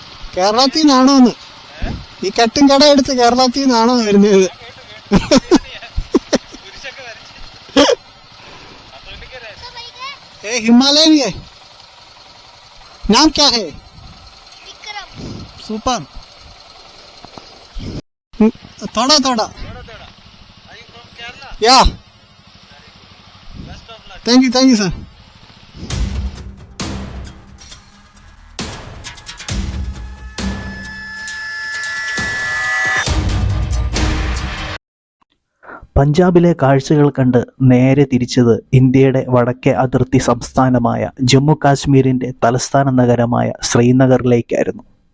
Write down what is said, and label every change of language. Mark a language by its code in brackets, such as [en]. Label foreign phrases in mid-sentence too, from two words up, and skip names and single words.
[ml] കേരളത്തിൽ നിന്നാണോന്ന്? ഈ കെട്ടും കട എടുത്ത് കേരളത്തിൽ നിന്നാണോ വരുന്നത്? [hi] हिमालयन है, नाम क्या है? सुपर, थोड़ा थोड़ा या, [en] thank you sir. [ml] പഞ്ചാബിലെ കാഴ്ചകൾ കണ്ട് നേരെ തിരിച്ചത് ഇന്ത്യയുടെ വടക്കേ അതിർത്തി സംസ്ഥാനമായ ജമ്മു കാശ്മീരിൻ്റെ തലസ്ഥാന നഗരമായ ശ്രീനഗറിലേക്കായിരുന്നു.